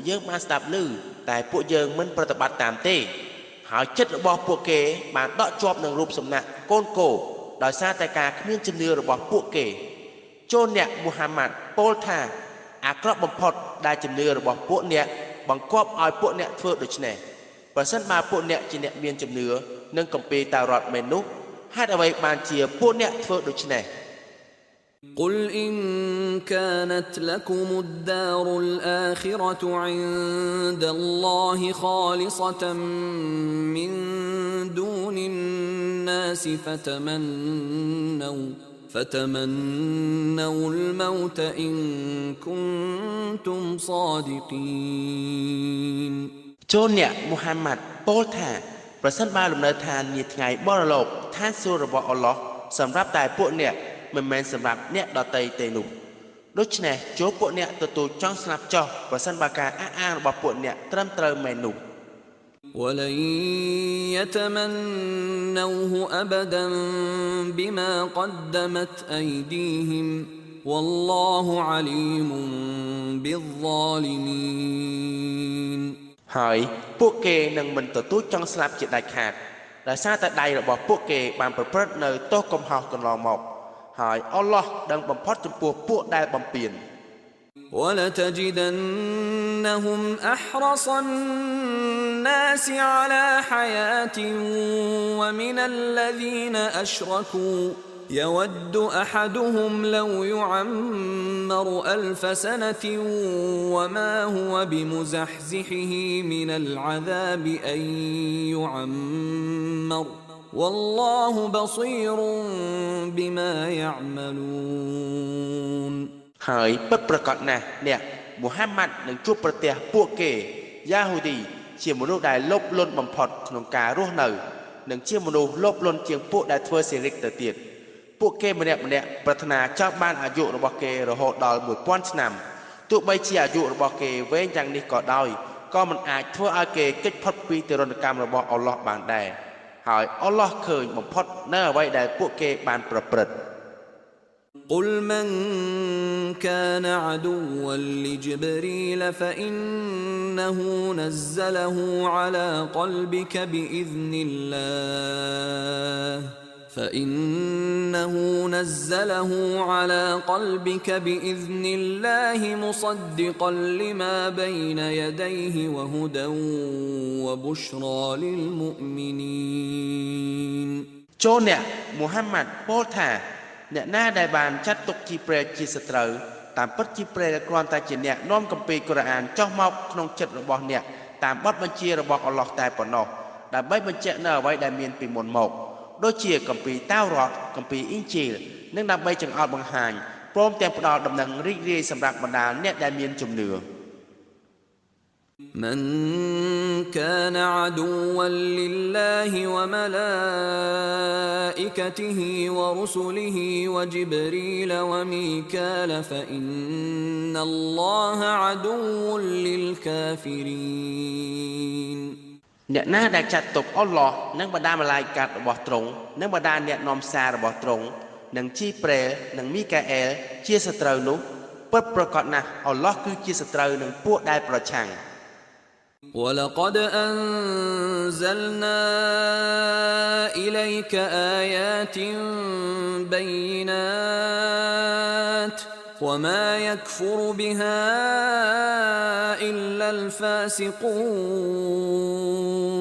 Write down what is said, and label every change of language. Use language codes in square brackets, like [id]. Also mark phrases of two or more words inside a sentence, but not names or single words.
[km] យើងបានស្ដាប់ឮតែពួកយើងមិនប្រតិបត្តិតាមទេហើយចិត្តរបស់ពួកគេបានដកជាប់នឹងរូបសំណាកកូនគោដោយសារតែការគ្មានជំនឿរបស់ពួកគេចូលអ្នកមូហាម៉ាត់ពោលថាអាក្រក់បំផុតដែលជំនឿរបស់ពួកអ្នកបង្គាប់ឲ្យពួកអ្នកធ្វើដូច្នេះប្រសិនបើពួកអ្នកជាអ្នកមានជំនឿនឹងគម្ពីរតារ៉ាត់មែននោះហេតុអ្វីបានជាពួកអ្នកធ្វើដូច្នេះ [ar] قل إن كانت لكم الدار الآخرة عند الله خالصة من دون الناس فتمنوا الموت إن كنتم صادقين [km] ចូលអ្នកមូហាម៉ាត់ពោលថាប្រសិនបើលំនៅឋាននាថ្ងៃបរលោកឋានសួគ៌របស់អល់ឡោះសម្រាប់តែពួកអ្នកមិនមែនសម្រាប់អ្នកដទៃទេនោះដូច្នេះចូលពួកអ្នកទទួលចង់ស្លាប់ចោះប្រសិនបើការអះអាងរបស់ពួកអ្នកត្រឹមត្រូវមែននោះ [ar] ولن يتمنوه أبدا بما قدمت أيديهم والله عليم بالظالمين [km] ហើយពួកគេនឹងមិនទទួលចង់ស្លាប់ជាដាច់ខាតដោយសារតែដៃរបស់ពួកគេបានប្រព្រឹត្តនៅទោសកំហុសកន្លងមកហើយអល់ឡោះដឹងបំផុតចំពោះពួកដែលបំពាន [ar] ولتجدنهم أحرص الناس على حياة ومن الذين أشركوا يود أحدهم لو يعمر 1000 سنة وما هو بمزحزحه من العذاب أن يعمر والله بصير بما يعملون [km] ហើយពិតប្រាកដណាស់អ្នកមូហាម៉ាត់នឹងជួបប្រទះពួកគេយ៉ាហូឌីជាមនុស្សដែលលោភលន់បំផុតក្នុងការរស់នៅនិងជាមនុស្សលោភលន់ជាងពួកដែលធ្វើសិរិកទៅទៀតពួកគេម្នាក់ប្រាថ្នាចង់បានអាយុរបស់គេរហូតដល់1000ឆ្នាំទោះបីជាអាយុរបស់គេវែងយ៉ាងនេះក៏ដោយក៏មិនអាចធ្វើឲ្យគេគេចផុតពីទរណកម្មរបស់អល់ឡោះបានដែរហើយអល់ឡោះឃើញបំផុតនៅអ្វីដែលពួកគេបានប្រព្រឹត្ត [ar] قل من كان عدوا لجبريل فإنه نزله على قلبك بإذن الله مصدقا لما بين يديه وهدى وبشرى للمؤمنين [km] ចូលអ្នកមូហាម៉ាត់ពោលថាអ្នកណាដែលបានចាត់ទុកជីប្រែជាសត្រូវតាមពិតជីប្រែគ្រាន់តែជាអ្នកនាំគម្ពីរកូរ៉ានចុះមកក្នុងចិត្តរបស់អ្នកតាមបទបញ្ជារបស់អល់ឡោះតែប៉ុណ្ណោះដើម្បីបញ្ជាក់នៅអ្វីដែលមានពីមុនមកដូចជាគម្ពីរតារ៉ាត់គម្ពីរអ៊ីនជីលនិងដើម្បីចង្អុលបង្ហាញព្រមទាំងផ្ដល់ដំណឹងរីករាយសម្រាប់បណ្ដាអ្នកដែលមានជំនឿ [ar] من كان عدوا لله وملائكته ورسله وجبريل وميكال فإن الله عدو للكافرين [km] អ្នកណាដែលចាត់ទុកអល់ឡោះនិងបណ្ដាម៉ាឡាយកាតរបស់ទ្រង់និងបណ្ដាអ្នកនាំសាររបស់ទ្រង់និងជីប្រែលនិងមីកាអែលជាសត្រូវនោះពិតប្រាកដណាស់អល់ឡោះគឺជាសត្រូវនឹងពួកដែលប្រឆាំង [ar] ولقد أنزلنا إليك آيات بينات وما يكفر بها إلا الفاسقون